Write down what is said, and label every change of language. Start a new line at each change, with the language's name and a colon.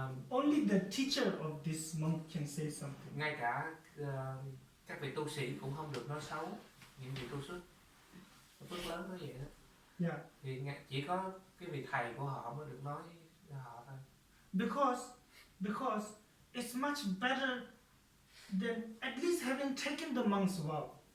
English: Only the teacher of this monk can say something.
Vietnamese: ngay cả các vị tu sĩ cũng không được nói xấu những vị tu sức. Phước lớn có vậy đó.
English: Yeah.
Vietnamese: Thì chỉ có cái vị thầy của họ mới được nói họ thôi.
English: Because it's much better than at least having taken the monk's vow.